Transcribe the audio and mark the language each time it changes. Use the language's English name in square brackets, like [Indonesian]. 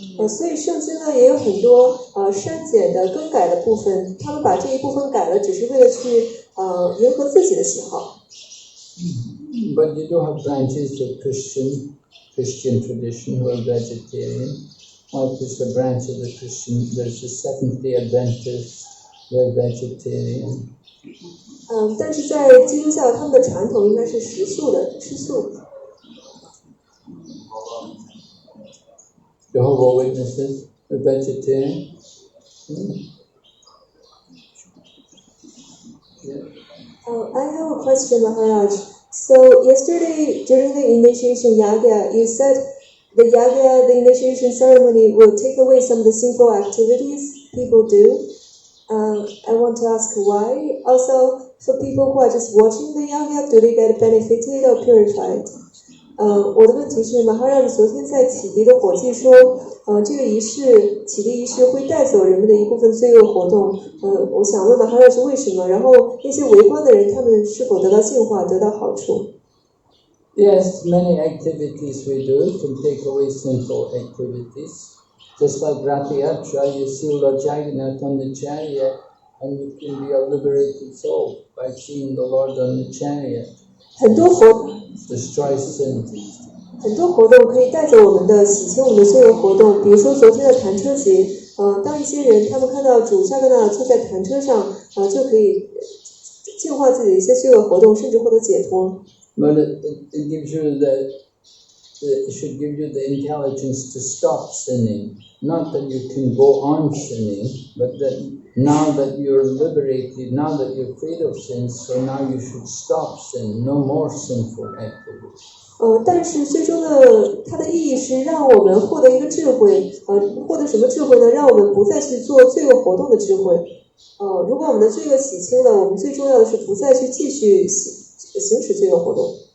[Chinese] 所以圣经呢也有很多删减的、更改的部分，他们把这一部分改了，只是为了去迎合自己的喜好。 [English] But you do have branches of Christian tradition who are vegetarian. Like there's a branch of the Christian, there's the Seventh-day Adventists, they're vegetarian. [Chinese] 但是在基督教，他们的传统应该是食素的，吃素。 [English] Jehovah's Witnesses are vegetarian. I have a question, Maharaj. So yesterday during the initiation yagya, you said the initiation ceremony will take away some of the sinful activities people do. I want to ask why. Also, for people who are just watching the yagya, do they get benefited or purified? [Chinese] 我的问题是，马哈拉昨天在启迪的火祭说，这个启迪仪式会带走人们的一部分罪恶活动。我想问马哈拉是为什么？然后那些围观的人，他们是否得到净化，得到好处 [English] Yes, many activities we do can take away sinful activities. Just like Ratha Yatra, you see Lord Jagannath on the chariot, and you can be a liberated soul by seeing the Lord on the chariot. [Chinese] 很多活动 [English] Destroy sin. [Chinese] 很多活动可以带走我们的洗清我们的罪恶活动，比如说昨天的弹车节，当一些人他们看到主夏格纳坐在弹车上，就可以净化自己的一些罪恶活动，甚至获得解脱。 [English] But it gives you it should give you the intelligence to stop sinning. Not that you can go on sinning, but that now that you're liberated, now that you're freed of sins, so now you should stop sin, no more sinful activities. [Chinese] 但是最终的它的意义是让我们获得一个智慧，获得什么智慧呢？让我们不再去做罪恶活动的智慧。如果我们的罪恶洗清了，我们最重要的是不再去继续行使罪恶活动。